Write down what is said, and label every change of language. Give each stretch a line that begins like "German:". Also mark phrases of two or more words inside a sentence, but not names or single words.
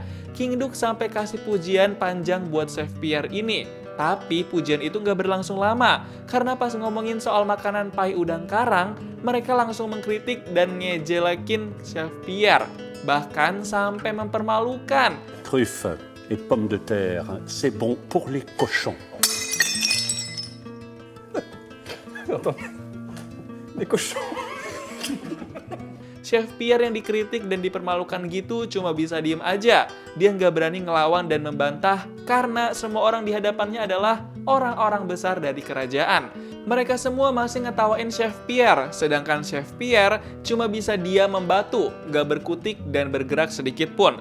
Indonesian: King Duke sampai kasih pujian panjang buat Chef Pierre ini. Tapi pujian itu nggak berlangsung lama, karena pas ngomongin soal makanan pai udang karang, mereka langsung mengkritik dan ngejelekin Chef Pierre. Bahkan sampai mempermalukan.
French: Truffes et pommes de terre, c'est bon pour les cochons.
Indonesian: Chef Pierre yang dikritik dan dipermalukan gitu cuma bisa diem aja. Dia nggak berani ngelawan dan membantah karena semua orang di hadapannya adalah orang-orang besar dari kerajaan. Mereka semua masih ngetawain Chef Pierre, sedangkan Chef Pierre cuma bisa diam membatu, nggak berkutik dan bergerak sedikit pun.